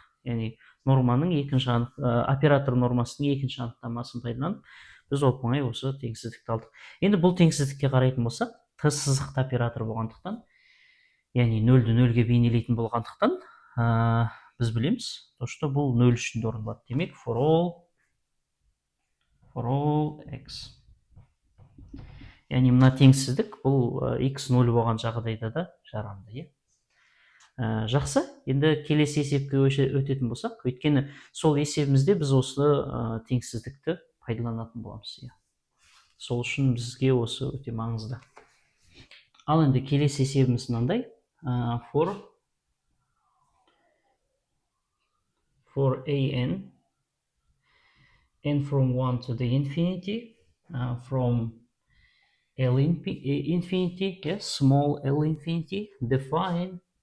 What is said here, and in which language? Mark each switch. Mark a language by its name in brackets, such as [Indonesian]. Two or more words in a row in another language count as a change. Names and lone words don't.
[Kazakh] Яғни норманың оператор нормасының екінші анықтамасын пайдаланып, біз оп-оңай осы теңсіздікті алдық. Енді бұл теңсіздікке қарайтын болсақ, т сызықты оператор болғандықтан, яғни нөлді нөлге бейнелейтін болғандықтан, біз білеміз, что бұл нөл үшін орындалады. Демек, [English] for all x. [Kazakh] Яғни мына теңсіздік бұл x 0 болған жағдайда да жарамды. Жақсы, енді келесі есепке өтетін болсақ, өйткені сол есебімізде біз осы теңсіздікті пайдаланатын боламыз. Сол үшін бізге осы өте маңызды. Ал енді келесі есебіміз мынандай. [English] For an n from 1 to the infinity, from L infinity, small L infinity, define